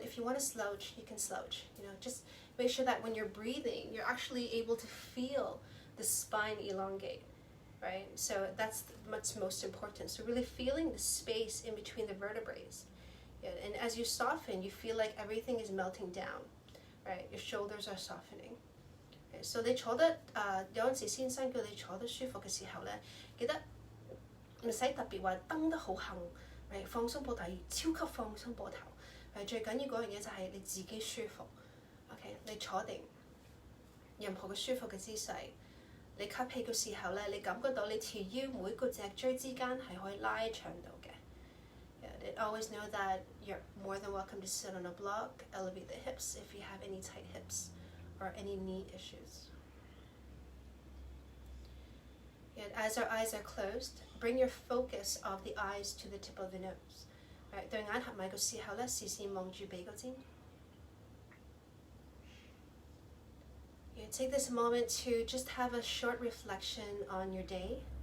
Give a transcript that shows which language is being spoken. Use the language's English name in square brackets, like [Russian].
[English] If you want to slouch, you can slouch. Just make sure that when you're breathing, you're actually able to feel the spine elongate. Right? So that's what's most important. So really feeling the space in between the vertebrae. Yeah, and as you soften, you feel like everything is melting down. Right? Your shoulders are softening. Okay, so [Cantonese] 你坐得有陣時先生叫你坐得舒服嘅時候咧，記得唔使特別話蹬得好行，right？放鬆膊頭，超級放鬆膊頭。最緊要嗰樣嘢就係你自己舒服。 OK， 你坐定，任何嘅舒服嘅姿勢。你吸氣嘅時候咧，你感覺到你條腰每個脊椎之間係可以拉長到嘅。 [English] Yeah, always know that you're more than welcome to sit on a block, elevate the hips if you have any tight hips or any knee issues. And as our eyes are closed, bring your focus of the eyes to the tip of the nose. [Cantonese] Right, 對眼合埋嘅時候咧，視線望住鼻哥尖。 [English] Take this moment to just have a short reflection on your day.